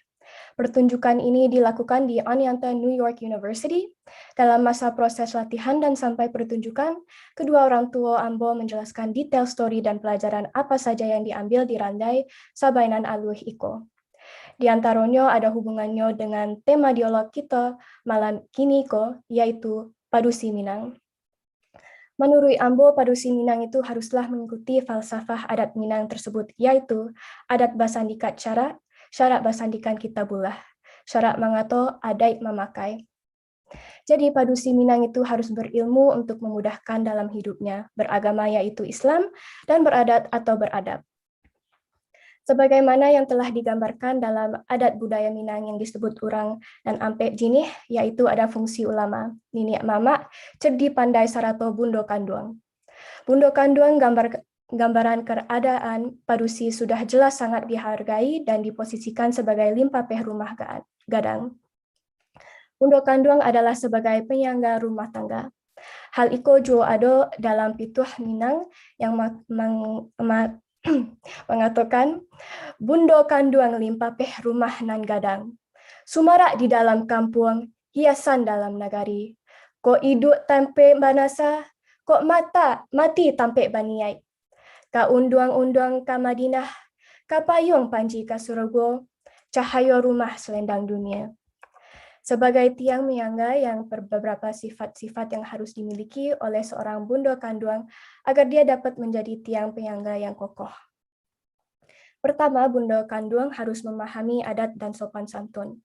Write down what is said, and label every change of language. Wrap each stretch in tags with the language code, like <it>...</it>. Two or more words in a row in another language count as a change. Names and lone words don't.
<id>Pertunjukan ini dilakukan di Oneonta, New York University. Dalam masa proses latihan dan sampai pertunjukan, kedua orang tua Ambo menjelaskan</id> <en>detail story</en> <id>dan pelajaran apa saja yang diambil di randai Sabainan Alwe Iko. Di antaranya ada hubungannya dengan tema dialog kita malam kini ko, yaitu Padusi Minang. Menurut Ambo, Padusi Minang itu haruslah mengikuti falsafah adat Minang tersebut, yaitu</id> <min>adat basandikat syarat basandikan kitabullah, syarat mangato adait memakai.</min> <id>Jadi Padusi Minang itu harus berilmu untuk memudahkan dalam hidupnya, beragama yaitu Islam, dan beradat atau beradab. Sebagaimana yang telah digambarkan dalam adat budaya Minang yang disebut</id> <min>urang dan ampek jinih,</min> <id>yaitu ada fungsi ulama,</id> <min>niniak mamak, cerdi pandai sarato bundo kanduang.</min> <id>Bundo kanduang gambaran keadaan Padusi sudah jelas sangat dihargai dan diposisikan sebagai limpapeh rumah gadang. Bundo kanduang adalah sebagai penyangga rumah tangga.</id> <min>Hal iko jo ado dalam pituah Minang yang mengatakan bundo kanduang limpapeh rumah nan gadang. Sumarak di dalam kampung, hiasan dalam nagari. Ko iduk tampe banasa, ko mati tampe baniai. Ka unduang-unduang ka Madinah, ka payung panji ka Surga, cahaya rumah selendang dunia.</min> <id>Sebagai tiang menyangga yang beberapa sifat-sifat yang harus dimiliki oleh seorang bundo kanduang agar dia dapat menjadi tiang penyangga yang kokoh. Pertama, bundo kanduang harus memahami adat dan sopan santun.</id>